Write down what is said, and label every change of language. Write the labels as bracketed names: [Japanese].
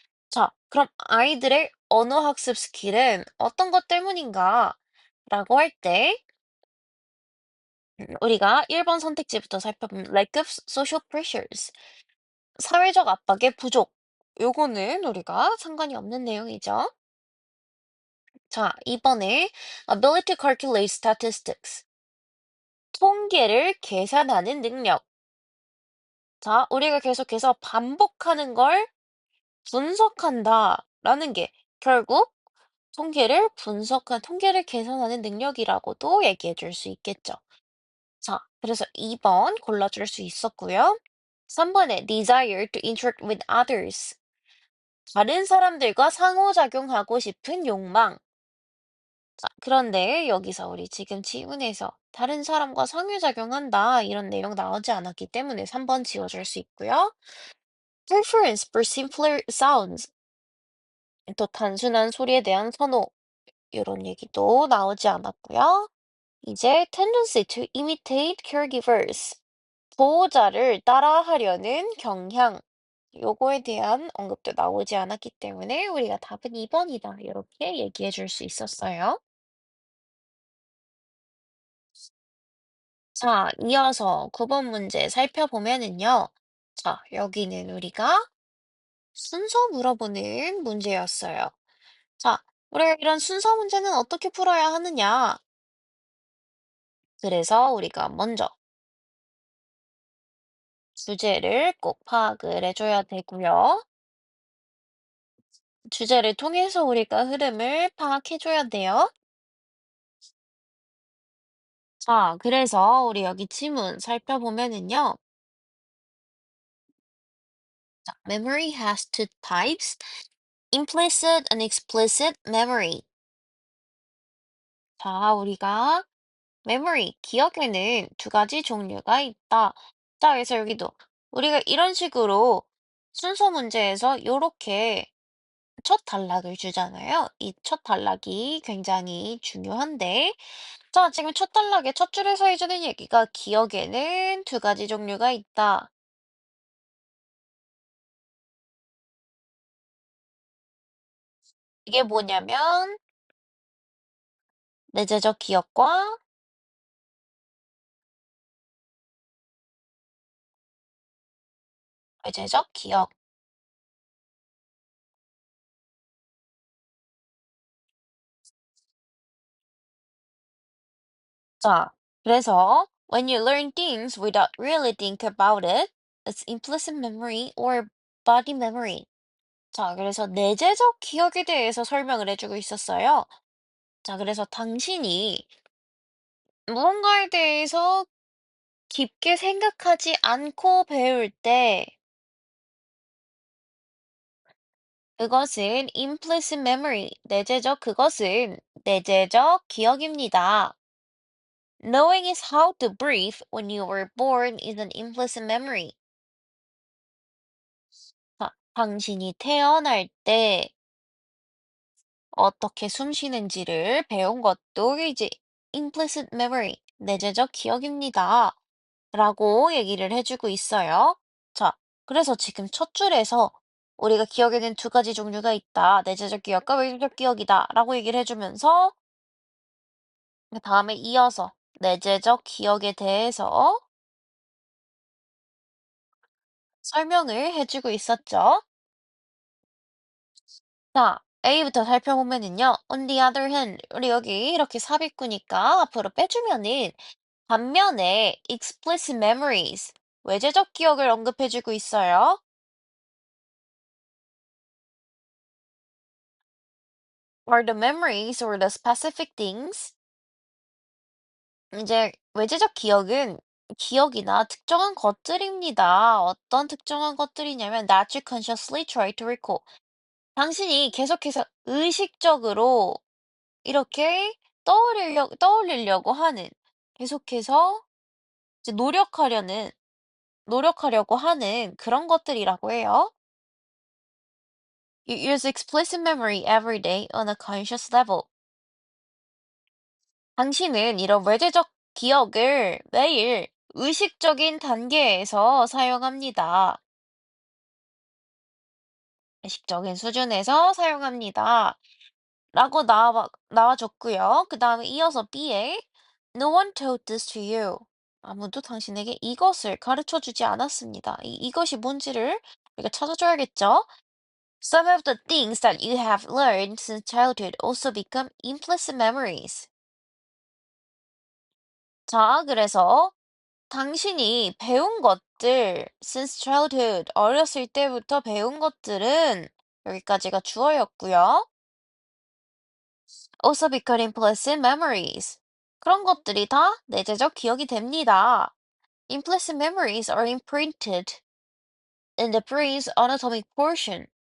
[Korean] 자, 그럼 아이들의 언어 학습 스킬은 어떤 것 때문인가? 라고 할 때, 우리가 1번 선택지부터 살펴보면 [English] lack of social pressures. [Korean] 사회적 압박의 부족. 요거는 우리가 상관이 없는 내용이죠. 자, 이번에 [English] ability to calculate statistics. [Korean] 통계를 계산하는 능력. 자, 우리가 계속해서 반복하는 걸 분석한다라는 게 결국 통계를 계산하는 능력이라고도 얘기해 줄 수 있겠죠. 자, 그래서 2번 골라줄 수 있었고요. 3번에 [English] desire to interact with others. [Korean] 다른 사람들과 상호작용하고 싶은 욕망. 자, 그런데 여기서 우리 지금 지문에서 다른 사람과 상호작용한다 이런 내용 나오지 않았기 때문에 3번 지워줄 수 있고요. [English] Preference for simpler sounds. [Korean] 또 단순한 소리에 대한 선호 이런 얘기도 나오지 않았고요. 이제 [English] tendency to imitate caregivers. [Korean] 보호자를 따라하려는 경향. 요거에 대한 언급도 나오지 않았기 때문에 우리가 답은 2번이다. 이렇게 얘기해 줄 수 있었어요. 자, 이어서 9번 문제 살펴보면은요. 자, 여기는 우리가 순서 물어보는 문제였어요. 자, 우리가 이런 순서 문제는 어떻게 풀어야 하느냐? 그래서 우리가 먼저 주제를 꼭 파악을 해줘야 되고요. 주제를 통해서 우리가 흐름을 파악해줘야 돼요. 자, 그래서 우리 여기 지문 살펴보면은요. 자, [English] memory has two types, implicit and explicit memory. [Korean] 자, 우리가 memory, 기억에는 두 가지 종류가 있다. 자, 그래서 여기도 우리가 이런 식으로 순서 문제에서 요렇게 첫 단락을 주잖아요. 이 첫 단락이 굉장히 중요한데, 자, 지금 첫 단락의 첫 줄에서 해주는 얘기가 기억에는 두 가지 종류가 있다. 이게 뭐냐면, 내재적 기억과 외재적 기억. 자, 그래서 [English] when you learn things without really think about it, it's implicit memory or body memory. [Korean] 자, 그래서 내재적 기억에 대해서 설명을 해주고 있었어요. 자, 그래서 당신이 무언가에 대해서 깊게 생각하지 않고 배울 때 그것은 implicit memory, 그것은 내재적 기억입니다. [English] Knowing is how to breathe when you were born is an implicit memory. [Korean] 당신이 태어날 때 어떻게 숨 쉬는지를 배운 것도 이제 implicit memory, 내재적 기억입니다. 라고 얘기를 해주고 있어요. 자, 그래서 지금 첫 줄에서 우리가 기억에는 두 가지 종류가 있다. 내재적 기억과 외재적 기억이다. 라고 얘기를 해주면서 그 다음에 이어서 내재적 기억에 대해서 설명을 해주고 있었죠. 자, A부터 살펴보면은요. [English] On the other hand, [Korean] 우리 여기 이렇게 삽입구니까 앞으로 빼주면은 반면에 explicit memories, 외재적 기억을 언급해주고 있어요. [English] Are the memories or the specific things? [Korean] 이제 외재적 기억은 기억이나 특정한 것들입니다. 어떤 특정한 것들이냐면 [English] that you consciously try to recall. [Korean] 당신이 계속해서 의식적으로 이렇게 떠올리려고 하는, 계속해서 이제 노력하려고 하는 그런 것들이라고 해요. [English] You use explicit memory every day on a conscious level. [Korean] 당신은 이런 외재적 기억을 매일 의식적인 단계에서 사용합니다. 의식적인 수준에서 사용합니다. 라고 나와줬고요. 그 다음에 이어서 B에 [English] No one told this to you. [Korean] 아무도 당신에게 이것을 가르쳐 주지 않았습니다. 이것이 뭔지를 우리가 찾아줘야겠죠? [English] Some of the things that you have learned since childhood also become implicit memories. [Korean] 자, 그래서 당신이 배운 것들, [English] since childhood, [Korean] 어렸을 때부터 배운 것들은 여기까지가 주어였고요. [English] Also become implicit memories. [Korean] 그런 것들이 다 내재적 기억이 됩니다. [English] Implicit memories are imprinted in the brain's anatomic portion.